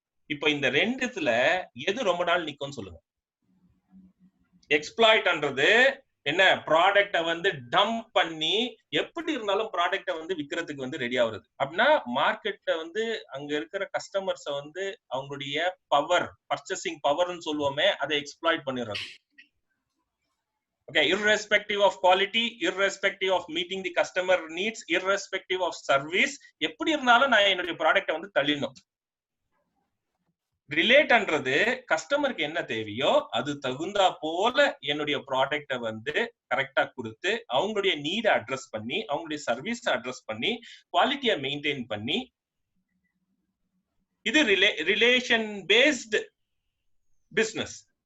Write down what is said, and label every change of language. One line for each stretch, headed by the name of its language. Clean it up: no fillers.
Tamil: இப்ப இந்த ரெண்டுத்துல எது ரொம்ப நாள் நிக்கும்னு சொல்லுங்க. எக்ஸ்ப்ளாய்ட்ன்றது என்ன, ப்ராடக்ட வந்து டம்ப் பண்ணி எப்படி இருந்தாலும் ப்ராடக்ட வந்து விற்கிறதுக்கு வந்து ரெடி ஆகுறது. அப்படின்னா மார்க்கெட்ல வந்து அங்க இருக்கிற கஸ்டமர்ஸ வந்து அவங்களுடைய பவர், பர்ச்சேசிங் பவர்னு சொல்லுவோமே, அதை எக்ஸ்ப்ளாய்ட் பண்ணிடுறது.
English: Okay, irrespective of quality, irrespective of meeting the customer needs, irrespective of service,
Tamil: எப்படி இருந்தாலும் நான் என்னுடைய ப்ராடக்ட வந்து தள்ளிடணும். ரிலேட்ன்றது கஸ்டமருக்கு என்ன தேவையோ அது தகுந்தா போல என்னுடைய ப்ராடக்ட வந்து கரெக்டா கொடுத்து அவங்களுடைய நீட அட்ரஸ் பண்ணி அவங்களுடைய சர்வீஸ் அட்ரஸ் பண்ணி குவாலிட்டியை மெயின்டைன் பண்ணி, இது ரிலேஷன் பேஸ்டு பிசினஸ்.